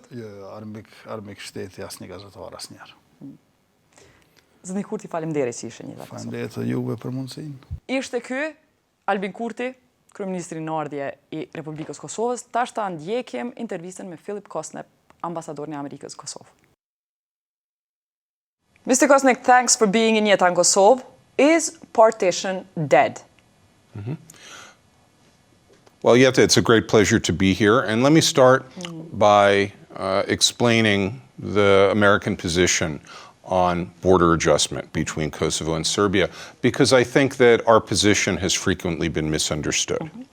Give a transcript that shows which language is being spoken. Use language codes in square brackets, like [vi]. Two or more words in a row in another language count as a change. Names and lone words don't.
[sq] Jo, armik shteti asnjë gazetar asnjëherë. Zëni Kurti, faleminderit që ishe një dhe Kosovë. Faleminderit juve për mundësinë. Ishte ky Albin Kurti, kryeministri në ardhje i Republikës Kosovës. Tash ta ndjekim intervistën me Kosnett, ambasadorin e Amerikës Kosovë. [en] Mr. Kosnett, thanks for being in Jeta in Kosovo. Is partition dead? Well, Jeta, it's a great pleasure to be here. And let me start by explaining the American position on border adjustment between Kosovo and Serbia, because I think that our position has frequently been misunderstood.